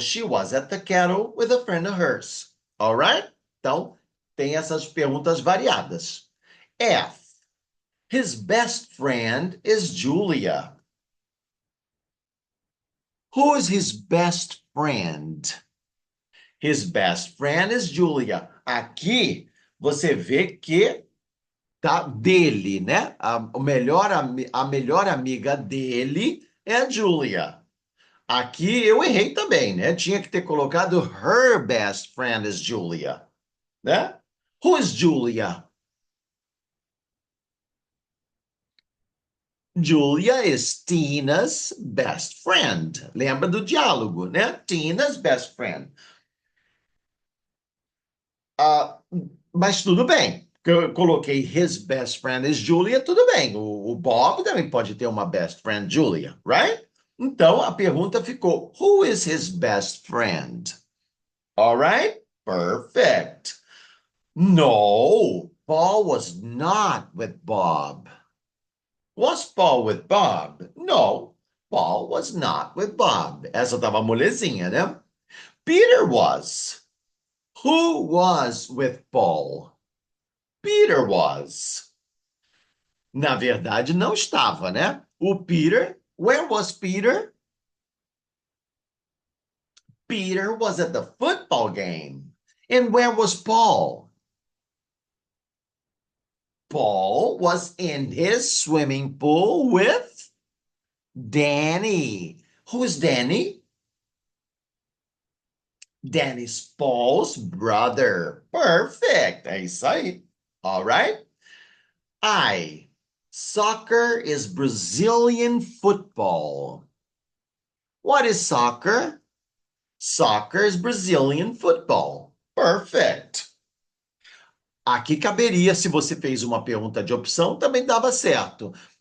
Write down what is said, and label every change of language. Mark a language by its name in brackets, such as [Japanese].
[English] She was at the cattle with a friend of hers. All right? [Portuguese] Então, tem essas perguntas variadas. [English] F. His best friend is Julia. Who is his best friend? His best friend is Julia. [Portuguese] Aqui você vê que tá dele, né? A melhor amiga dele é a Julia. Aqui eu errei também, né? Tinha que ter colocado [English] her best friend is Julia, [Portuguese] né? [English] Who is Julia? Julia is Tina's best friend. [Portuguese] Lembra do diálogo, né? [English] Tina's best friend. [Portuguese] Ah, mas tudo bem. Eu coloquei [English] his best friend is Julia, [Portuguese] tudo bem. O Bob também pode ter uma best friend Julia, right? Então a pergunta ficou: [English] Who is his best friend? All right? Perfect. No, Paul was not with Bob. Was Paul with Bob? No, Paul was not with Bob. [Portuguese] Essa tava molezinha, né? [English] Peter was. Who was with Paul? Peter was. [Portuguese] Na verdade, não estava, né? [English] O Peter, where was Peter? Peter was at the football game. And where was Paul? Paul was in his swimming pool with Danny. Who's Danny? Danny's Paul's brother. Perfect. [Portuguese] É isso aí. [English] All right. I. Soccer is Brazilian football. What is soccer? Soccer is Brazilian football. Perfect. [Portuguese] Aqui caberia, se você fez uma pergunta de opção, também dava certo.